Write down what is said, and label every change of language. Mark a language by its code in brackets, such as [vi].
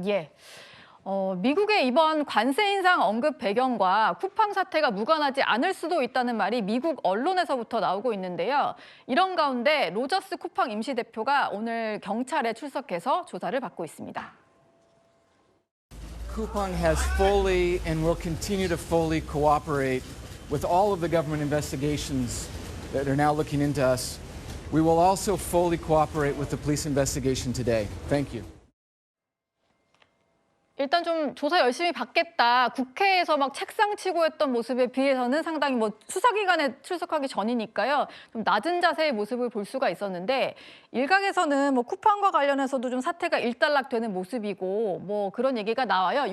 [ko] 예. 미국의 이번 관세 인상 언급 배경과 쿠팡 사태가 무관하지 않을 수도 있다는 말이 미국 언론에서부터 나오고 있는데요. 이런 가운데 로저스 쿠팡 임시대표가 오늘 경찰에 출석해서 조사를 받고 있습니다. [en] Coupang has fully and will continue to fully cooperate with all of the government investigations that are now looking into us. We will also fully cooperate with the police investigation today. Thank you. [ko] 일단 좀 조사 열심히 받겠다. 국회에서 막 책상 치고 했던 모습에 비해서는 상당히 뭐 수사기관에 출석하기 전이니까요. 좀 낮은 자세의 모습을 볼 수가 있었는데 일각에서는 뭐 쿠팡과 관련해서도 좀 사태가 일단락되는 모습이고 뭐 그런 얘기가 나와요.